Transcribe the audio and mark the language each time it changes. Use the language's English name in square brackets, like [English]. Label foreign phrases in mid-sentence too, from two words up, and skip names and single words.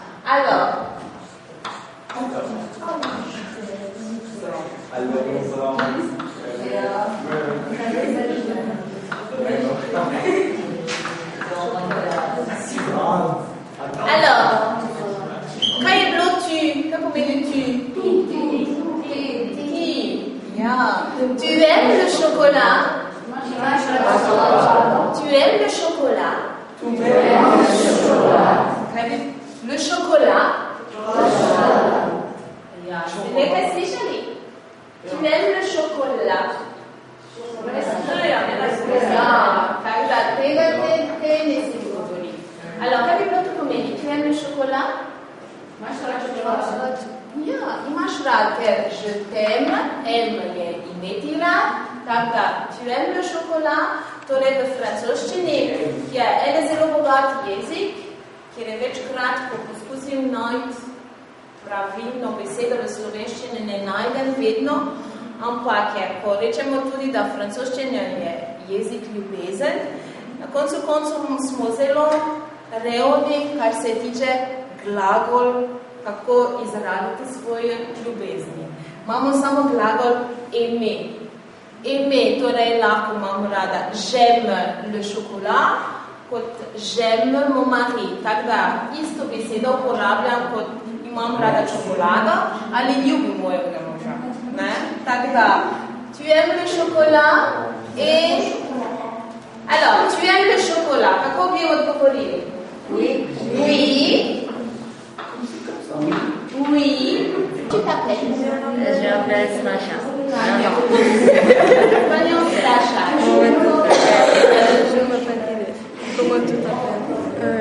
[Slovenian] Alors, kaj je bilo tu? Kaj pomeni tu? Ja. [French] Tu aimes le chocolat? Tu aimes le chocolat? Le chocolat? [Slovenian] Ja. Ste nekaj slišali? [French] Tu aimes le chocolat? [Slovenian] Ja. Tako da tega te nisi govori. Alors, kaj bi bilo to pomeni? [French] Tu aimes le chocolat? [Slovenian] Imaš rad chocolat? Ja, imaš rad, ker je t'aime, aime je imeti rad, tako da [French] tu aimes le chocolat, [Slovenian] torej v francoščini je en zelo bogat jezik, kjer je večkrat, ko poskusim najti pravilno besedo v slovenščini, ne najdem vedno, ampak je, ko rečemo tudi, da francoščina je jezik ljubezen, na koncu smo zelo revni, kar se tiče glagol, kako izraziti svoje ljubezni. Imamo samo glagol aimer. Aimer, torej lahko imamo rada [French] j'aime le chocolat, [Slovenian] kot [French] j'aime mon mari. [Slovenian] Tako da isto besedo uporabljam, kot imam rada čokolado ali ljubim mojega moža. Tako da, [French] tu aimes le chocolat et... Alors, tu aimes le chocolat. [Slovenian] Kako bi odgovorili? [French] Oui. Oui. Oui. Tu t'appelles? Je m'appelle Sasha. Voyons Sasha. Je m'appelle Inès. Comment tu t'appelles?